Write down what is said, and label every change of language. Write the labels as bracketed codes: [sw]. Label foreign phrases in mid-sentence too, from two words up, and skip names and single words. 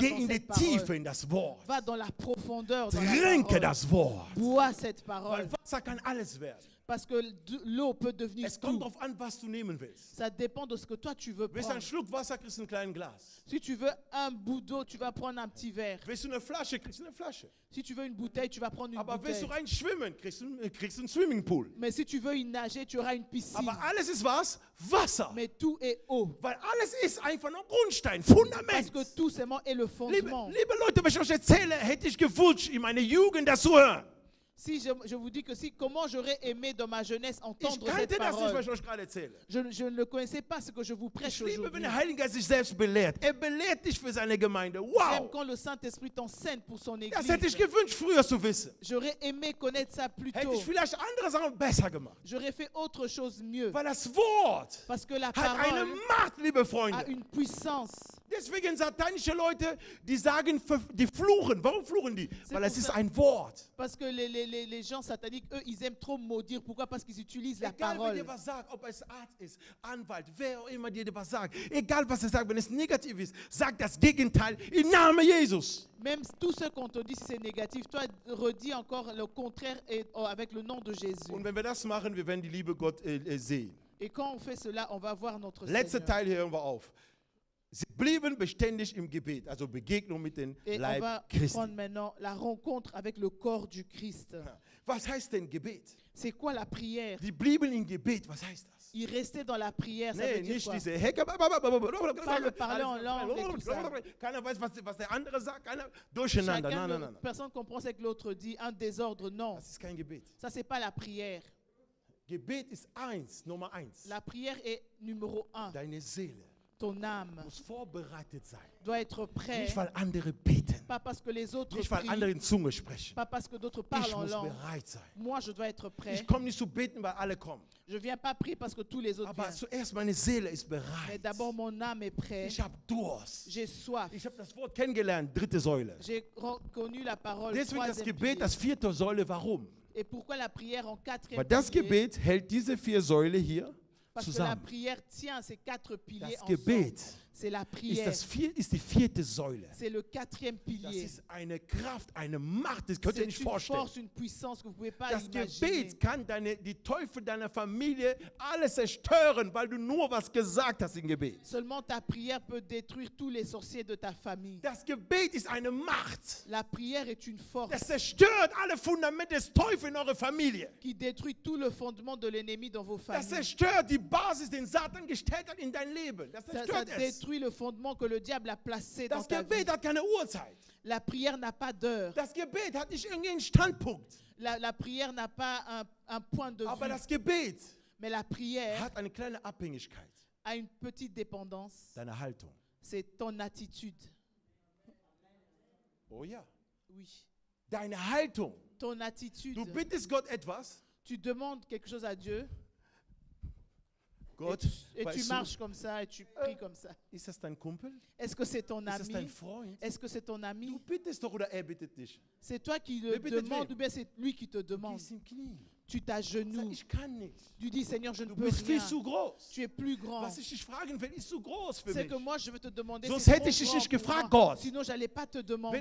[de] Geh [fr] dans [de] in die [fr] cette [de] Tiefe [fr] parole. [de] in das Wort. [fr] Va dans la profondeur dans la [de] Trinke [fr] parole. [de] das Wort. [fr] Bois cette [de] Weil [fr] parole. [de] Wasser kann alles werden. [fr] Parce que l'eau peut devenir [de] Es kommt [fr] tout. [de] darauf an, was du nehmen willst. [fr] Ça dépend de ce que toi tu veux [de] Willst du [fr] prendre. [de] einen Schluck Wasser, kriegst du ein kleines Glas. [fr] Si tu veux un bout d'eau, tu vas prendre un petit verre. [de] Willst du eine Flasche, kriegst du eine Flasche. [fr] Si tu veux une bouteille, tu vas prendre une [de] Aber willst du [fr] bouteille. [de] rein schwimmen, kriegst du einen Swimmingpool. [fr] Mais si tu veux y nager, tu auras une piscine. [de] Aber alles ist was? Wasser. [fr] Mais tout est eau. [de] Weil alles ist einfach nur Grundstein, [fr] Parce [de] Fundament. [fr] que tout seulement est le fondement. [de] Liebe Leute, wenn ich euch erzähle, hätte ich gewünscht, in meiner Jugend das zu hören. [fr] Si je vous dis que comment j'aurais aimé dans ma jeunesse [de] Ich [fr] entendre [de] kannte [fr] cette [de] das nicht, was [fr] parole. [de] ich euch gerade erzähle. [fr] Je ne connaissais pas ce que je vous [de] Ich [fr] prêche [de] liebe, wenn [fr] aujourd'hui. [de] der Heilige Geist sich selbst belehrt. Er belehrt dich für seine Gemeinde. [fr] J'aime [de] Wow! [fr] quand le Saint-Esprit t'enseigne pour son [de] Das hätte ich [fr] église. [de] gewünscht, früher zu wissen. [fr] J'aurais aimé connaître ça plus [de] Hätte [fr] tôt. [de] ich vielleicht andere Sachen besser gemacht. [fr] J'aurais fait autre chose mieux. [de] Weil das Wort [fr] Parce que la [de] hat eine [fr] parole [de] Macht, liebe [fr] a [de] Freunde. [fr] une puissance. [de] Deswegen satanische Leute, die sagen, die fluchen. Warum fluchen die? Weil es [fr] pour [de] ist [fr] ça. [de] ein Wort. [fr] Parce que les gens sataniques, eux, ils aiment trop maudire. Pourquoi? Parce qu'ils utilisent la [de] Egal, wer [fr] parole. [de] dir was sagt, ob es Arzt ist, Anwalt, wer auch immer dir was sagt, egal was er sagt, wenn es negativ ist, sag das Gegenteil im Namen Jesus. [fr] Même tout ce qu'on te dit, si c'est négatif, toi, redis encore le contraire avec le nom de Jésus. [de] Und wenn wir das machen, wir werden die Liebe Gott sehen. [fr] Et quand on fait cela, on va voir notre [de] Letzter [fr] Seigneur. [de] Teil, hier hören wir auf. Sie blieben beständig im Gebet, also Begegnung mit dem [fr] Et on [de] Leib [fr] va [de] Christi. [fr] prendre maintenant la rencontre avec le corps du Christ. [de] Was heißt denn Gebet? [fr] C'est quoi la prière? [de] Die blieben im Gebet, was heißt das? [fr] Il restait dans la prière, ça [de] Nee, [fr] veut dire [de] nicht [fr] quoi? [de] diese [fr] le parler en langue et tout ça. [de] Keiner weiß, was der andere sagt, keiner durcheinander. [fr] Chacun [de] Nein, nein, nein. [fr] personne comprend ce que l'autre dit, un désordre, non. [de] Das ist kein Gebet. [fr] Ça, c'est pas la prière. [de] Gebet ist Nummer eins. [fr] La prière est numéro 1. [de] Deine Seele [fr] Ton âme [de] muss vorbereitet sein. [fr] doit être prête. [de] Nicht, weil andere beten. [fr] Pas parce que les autres [de] Nicht, weil [fr] prient. [de] andere in Zunge sprechen. [fr] Pas parce que d'autres parlent [de] Ich [fr] en [de] muss [fr] langue. [de] bereit sein. [fr] Moi, je dois être prêt. [de] Ich komme nicht zu beten, weil alle kommen. [fr] Je ne viens pas prier parce que tous les autres [de] Aber [fr] viennent. [de] zuerst meine Seele ist [fr] Mais [de] bereit. [fr] d'abord, mon âme est prête. [de] Ich habe Durst. [fr] J'ai soif. [de] Ich habe das Wort kennengelernt, dritte Säule. [fr] J'ai reconnu la parole. [de] Deswegen das [fr] Troisième [de] Gebet, [fr] pilier. [de] das vierte Säule. Warum? [fr] Et pourquoi la prière en quatrième [de] Weil das [fr] pilier? [de] Gebet hält diese vier Säule hier [fr] Parce que la [de] zusammen. [fr] prière tient ces quatre piliers [de] Das [fr] ensemble. [de] Gebet [fr] C'est la [de] ist, [fr] prière. [de] ist die vierte Säule. [fr] C'est le quatrième [de] Das [fr] pilier. [de] ist eine Kraft, eine Macht, das könnt ihr [fr] C'est [de] nicht [fr] une [de] vorstellen. [fr] force, une puissance que vous ne pouvez pas [de] Das [fr] imaginer. [de] Gebet kann die Teufel deiner Familie alles zerstören, weil du nur was gesagt hast im Gebet. [fr] Seulement ta prière peut détruire tous les sorciers de ta famille. [de] Das Gebet ist eine Macht. [fr] La prière est une force [de] Das zerstört alle Fundamente des Teufels in eurer Familie. [fr] qui détruit tout le fondement de l'ennemi dans vos [de] Das [fr] familles. [de] zerstört die Basis, den Satan gestellt hat in dein Leben. Das [fr] Ça [de] zerstört es. [fr] détruit le fondement que le diable a placé dans [de] Das [fr] ta vie. [de] Gebet hat keine Uhrzeit. [fr] La prière n'a pas d'heure. [de] Das Gebet hat nicht irgendeinen Standpunkt. [fr] La prière n'a pas un point de [de] Aber [fr] vue. [de] das Gebet [fr] Mais la prière [de] hat eine kleine Abhängigkeit. [fr] a une petite dépendance. [de] Deine Haltung. [fr] C'est ton attitude. [de] Oh ja. [fr] Oui. [de] Deine Haltung. [fr] Ton attitude. [de] Du bittest Gott etwas. [fr] Tu demandes quelque chose à Dieu [de] Gott, [fr] et tu [de] weißt du, [fr] marches comme ça et tu pries comme ça. [de] ist das dein Kumpel? [fr] Est-ce que c'est ton [de] Ist das dein [fr] ami? [de] Freund? [fr] Est-ce que c'est ton [de] Du [fr] ami? [de] bittest doch oder er bittet dich. [fr] C'est toi qui [de] Wer [fr] le [de] bittet [fr] demandes [de] wen? [fr] ou bien c'est lui qui te [de] Du [fr] demande? [de] gehst im Knie. [fr] Tu [de] Sag, [fr] t'agenouilles. [de] ich kann nicht. [fr] Tu dis Seigneur, je ne [de] Du [fr] peux [de] bist viel [fr] rien. [de] zu groß. [fr] Tu es plus grand. [de] Was ich dich fragen will, ist zu groß für [fr] C'est [de] mich. [fr] que moi je veux te demander. [de] Sonst [fr] c'est [de] hätte [fr] trop [de] ich dich [fr] grand [de] nicht [fr] pour [de] gefragt, [fr] moi. [de] Gott. [fr] Sinon j'allais pas te [de] Wenn [fr] demander.